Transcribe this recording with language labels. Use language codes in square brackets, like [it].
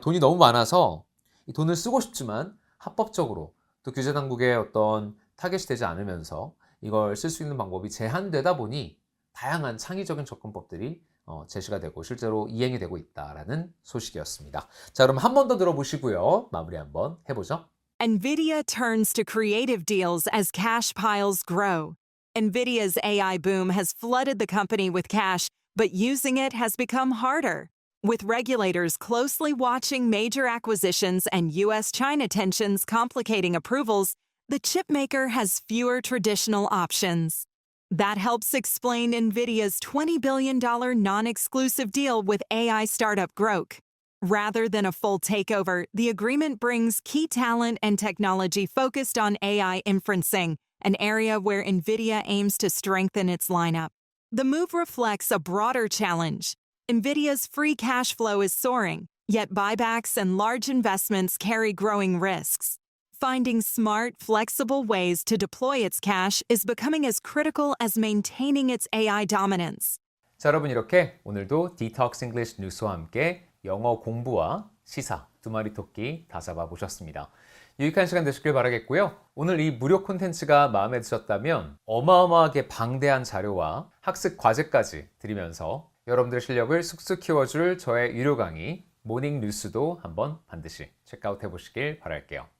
[ko] 돈이 너무 많아서 이 돈을 쓰고 싶지만 합법적으로 또 규제 당국의 어떤 타겟이 되지 않으면서 이걸 쓸 수 있는 방법이 제한되다 보니 다양한 창의적인 접근법들이 제시가 되고 실제로 이행이 되고 있다라는 소식이었습니다. 자, 그럼 한 번 더 들어보시고요. 마무리 한번 해보죠. [en] NVIDIA turns to creative deals as cash piles grow. NVIDIA's AI boom has flooded the company with cash, but using it has become harder. With regulators closely watching major acquisitions and US-China tensions complicating approvals, the chipmaker has fewer traditional options. That helps explain NVIDIA's $20 billion non-exclusive deal with AI startup Grok. Rather than a full takeover, the agreement brings key talent and technology focused on AI inferencing, an area where NVIDIA aims to strengthen its lineup. The move reflects a broader challenge. NVIDIA's free cash flow is soaring, yet buybacks and large investments carry growing risks. Finding smart, flexible ways to deploy its cash is becoming as critical as maintaining its AI dominance. [ko] 자, 여러분 이렇게 오늘도 Detox English 뉴스와 함께 영어 공부와 시사 두 마리 토끼 다 잡아보셨습니다. 유익한 시간 되시길 바라겠고요. 오늘 이 무료 콘텐츠가 마음에 드셨다면 어마어마하게 방대한 자료와 학습 과제까지 드리면서 여러분들 실력을 쑥쑥 키워줄 저의 유료 강의 모닝 뉴스도 한번 반드시 체크아웃 해보시길 바랄게요.